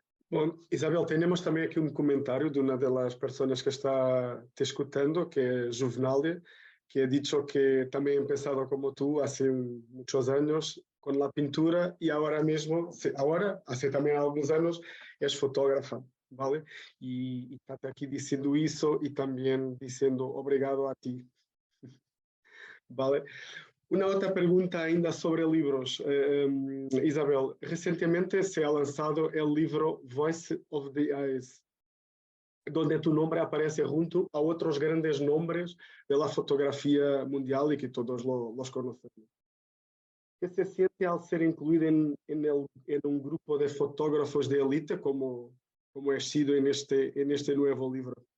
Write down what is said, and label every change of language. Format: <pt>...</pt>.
<es>Bom, Isabel, tenemos también aquí un comentario de una de las personas que está te escuchando, que es Juvenalia, que ha dicho que también ha empezado como tú hace muchos años con la pintura y ahora mismo, hace también algunos años, es fotógrafa, ¿vale? Y está aquí diciendo eso y también diciendo obrigado a ti, ¿vale?</es> <pt>Una outra pergunta ainda sobre livros.</pt> <es>Isabel, recentemente se ha lanzado o livro Voice of the Eyes, donde tu nombre aparece junto a outros grandes nombres da fotografia mundial e que todos los conocemos. ¿Qué se siente al ser incluído en un grupo de fotógrafos de élite como has sido en este nuevo libro?</es>